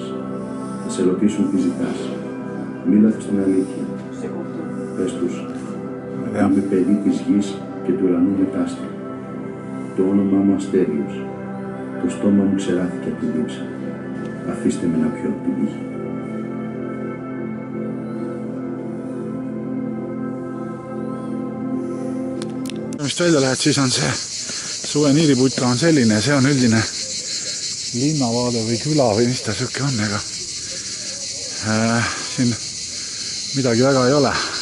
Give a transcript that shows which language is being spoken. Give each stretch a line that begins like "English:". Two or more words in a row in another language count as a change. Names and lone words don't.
Greek: Θα σε ρωτήσουν τι ζητάς. Μίλα τους την αλήθεια. Πες τους, είμαι παιδί της γης και του ουρανού μετάστρα. Το όνομά μου Αστέριος. Το στόμα μου ξεράθηκε από τη δίψα. Αφήστε με να πιω από την πηγή.
Estonian: Mis välja lähed, siis on see suveniiriputka on selline, see on üldine linnavaade või küla või mis ta siuke on, ega siin midagi väga ei ole.